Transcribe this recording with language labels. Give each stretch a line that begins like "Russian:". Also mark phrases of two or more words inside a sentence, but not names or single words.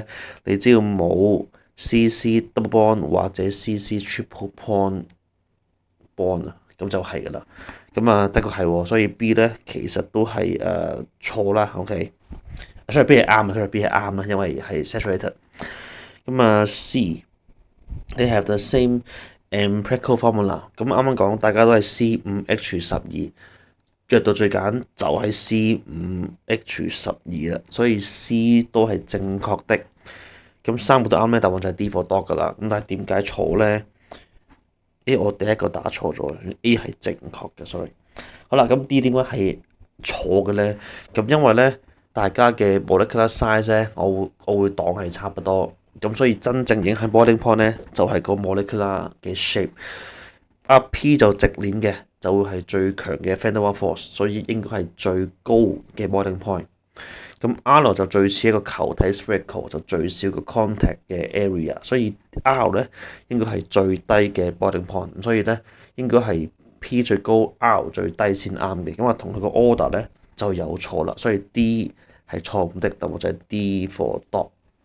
Cantonese: 你只要冇 CC double bond 或者 CC triple bond 啊，咁就係噶啦。咁啊，的確係喎，所以 B 咧其實都係錯啦。OK，所以 B 係啱啊，所以 B 係啱啊，因為係 saturated。
English: 咁啊 C，they have the same empirical formula。
Cantonese: 咁啱啱講大家都係 C5H12。着到最簡就係 C5H12啦，所以 C 都係正確的。咁三個都啱咧，答案就係
English: D for dog
Cantonese: 噶啦。咁但係點解錯咧我第一個打錯咗，A 係正確嘅，sorry。好啦，咁 D 點解係錯嘅咧？咁因為咧大家嘅
English: molecular size
Cantonese: 咧，我會當係差不多。咁所以真正影響
English: boiling point
Cantonese: 咧，就係個 molecular 嘅 shape。P 就直鏈嘅，就會係最強嘅
English: van der Waals force，
Cantonese: 所以應該係最高嘅
English: boiling point。
Cantonese: 咁 R 就最似一個球體 spherical，就最少個 contact 嘅 area，所以 R 咧應該係最低嘅
English: boiling point，
Cantonese: 所以咧應該係 P 最高 R 最低先啱嘅。咁啊同佢個 order 咧就有錯啦，所以 D 係錯誤的，答案就係
English: D for dog。